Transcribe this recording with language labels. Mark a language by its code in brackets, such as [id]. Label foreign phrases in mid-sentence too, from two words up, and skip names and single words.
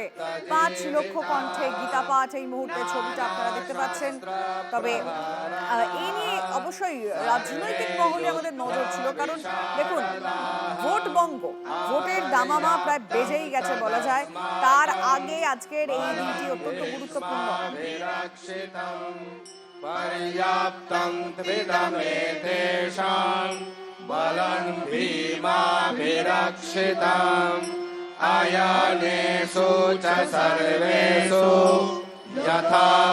[bn] 5 লক্ষ কণ্ঠে গীতাপাঠ, এই মুহূর্তে ছবিটা আপনারা দেখতে পাচ্ছেন। তবে এই নিয়ে অবশ্যই রাজনৈতিক মহলে আমাদের নজর ছিল, কারণ দেখুন ভোটবঙ্গ, ভোটের দামামা প্রায় বেজেই গেছে বলা যায়। তার আগে আজকের এই দিনটি অত্যন্ত গুরুত্বপূর্ণ। [sa] पर्याप्तं त्रिदमेतेषां बलं भीमाभिरक्षितम् आयानेषु च सर्वेषु यथा